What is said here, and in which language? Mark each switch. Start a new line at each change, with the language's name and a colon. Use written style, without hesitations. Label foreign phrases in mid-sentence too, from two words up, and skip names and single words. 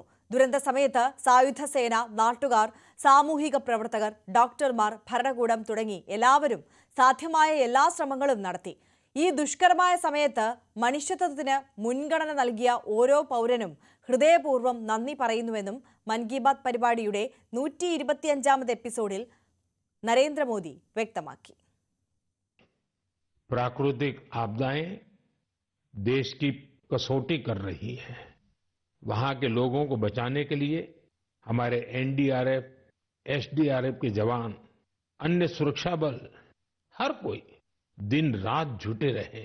Malayalam: ദുരന്ത സമയത്ത് സായുധ സേന, നാട്ടുകാർ, സാമൂഹിക പ്രവർത്തകർ, ഡോക്ടർമാർ, ഭരണകൂടം തുടങ്ങി എല്ലാവരും സാധ്യമായ എല്ലാ ശ്രമങ്ങളും നടത്തി. ഈ ദുഷ്കരമായ സമയത്ത് മനുഷ്യത്വത്തിന് മുൻഗണന നൽകിയ ഓരോ പൗരനും ഹൃദയപൂർവ്വം നന്ദി പറയുന്നുവെന്നും മൻ കി ബാത്ത് പരിപാടിയുടെ 125ാമത് എപ്പിസോഡിൽ നരേന്ദ്രമോദി വ്യക്തമാക്കി.
Hindi: प्राकृतिक आपदाएं देश की कसौटी कर रही है. वहां के लोगों को बचाने के लिए हमारे एनडीआरएफ, एसडीआरएफ के जवान, अन्य सुरक्षा बल, हर कोई दिन रात जुटे रहे.